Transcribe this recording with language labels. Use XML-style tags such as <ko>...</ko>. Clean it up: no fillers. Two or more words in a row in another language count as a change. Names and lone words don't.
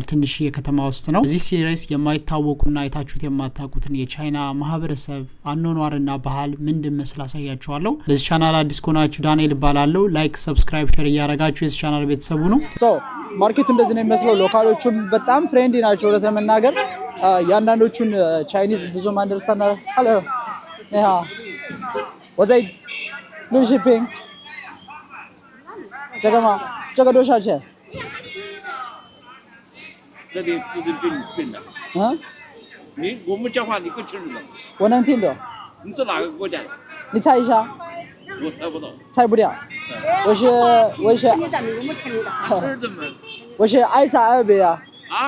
<am>ትንሽ የከተማ ውስጥ ነው። እዚህ ሲሪስ የማይታወቁና አይታችሁት የማታውቁትን የቻይና ማህበረሰብ አኗኗርና ባህል ምን እንደመስል አሳያችኋለሁ። ለዚህ ቻናል አዲስ ከሆናችሁ ዳንኤል እባላለሁ።</am> <en>like, subscribe, share</en> <am>እያደረጋችሁ የዚህ ቻናል ቤተሰቡ ነው። ማርኬቱ እንደዚህ ነው የሚመስለው። ሎካሎቹም በጣም ፍሬንድሊ ናቸው ለተመናገር ያንዳንዶቹን ቻይኒዝ ብዙም አንደርስታንድ ሄሎ ኒሃ ወዘይ ሉሺፒንግ</am> <zh>这个吗？这个多少钱？那得自己对的。我们讲话你够清楚的。我能听懂。你是哪个国家的？你猜一下。我猜不到。猜不了。我是我是爱沙尔比亚。啊？</zh>